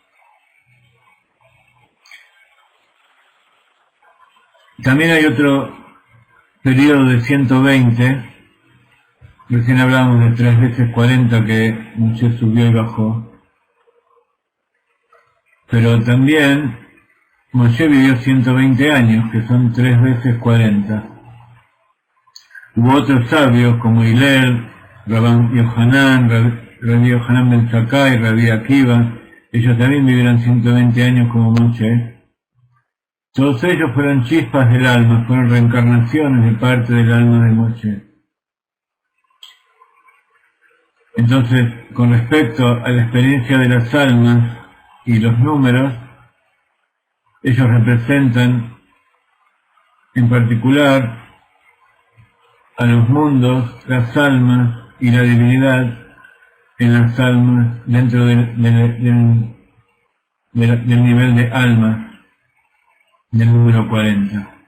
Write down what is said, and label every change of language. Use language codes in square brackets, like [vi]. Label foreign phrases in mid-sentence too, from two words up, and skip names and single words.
[es] También hay otro periodo de 120, recién hablábamos de 3 veces 40 que Moshe subió y bajó, pero también Moshe vivió 120 años, que son 3 veces 40. Hubo otros sabios como Hillel, Rabban Yohanan, Rabbi Yohanan ben Zakkai, Rabbi Akiva, ellos también vivieron 120 años como Moshe. Todos ellos fueron chispas del alma, fueron reencarnaciones de parte del alma de Moshe. Entonces, con respecto a la experiencia de las almas y los números, ellos representan en particular a los mundos, las almas y la divinidad en las almas dentro del nivel de almas del número 40.